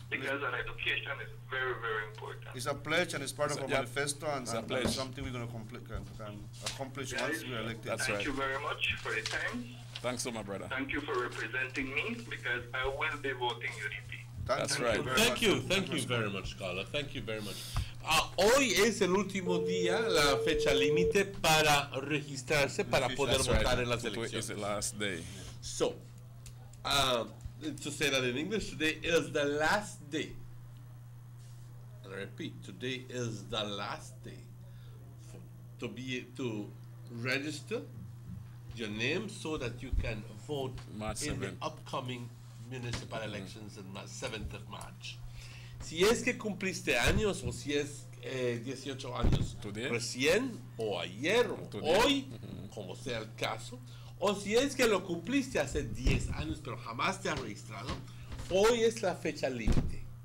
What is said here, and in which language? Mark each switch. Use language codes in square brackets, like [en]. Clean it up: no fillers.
[en] Because an education is very, very important. It's a pledge and it's part of our manifesto and pledge. something we're going to accomplish once we're elected. Thank you very much for your time. Thanks so much, brother. Thank you for representing me because I will be voting UDP. That's right. Thank you very much, Carla. Thank you very much. [es] Hoy es el último día, la fecha límite para registrarse para poder votar en las elecciones. [en] It's the last day. So, to say that in English, today is the last day. And I repeat, today is the last day to register your name so that you can vote in the upcoming municipal elections on 7th of March. [es] Si es que cumpliste años o si es 18 años recién o ayer o hoy, como sea el caso, o si es que lo cumpliste hace 10 años pero jamás te has registrado, hoy es la fecha límite.